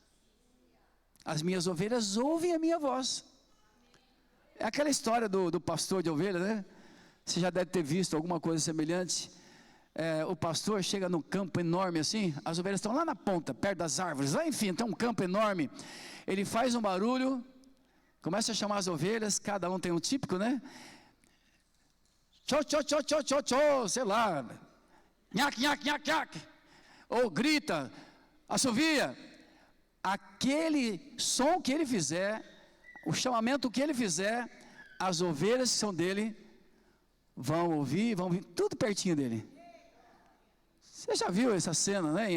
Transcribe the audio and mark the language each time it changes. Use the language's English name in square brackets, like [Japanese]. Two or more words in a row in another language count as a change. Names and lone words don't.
[Portuguese] As minhas ovelhas ouvem a minha voz. É aquela história do pastor de ovelhas, né? Você já deve ter visto alguma coisa semelhante. O pastor chega num campo enorme assim, as ovelhas estão lá na ponta, perto das árvores, lá, enfim, tem um campo enorme. Ele faz um barulho, começa a chamar as ovelhas, cada um tem um típico, né? Tchô, tchô, tchô, tchô, tchô, tchô, sei lá, nhaque, nhaque, nhaque, nhaque, ou grita, assovia. Aquele som que ele fizer, o chamamento que ele fizer, as ovelhas que são dele vão ouvir tudo pertinho dele. Você já viu essa cena, né?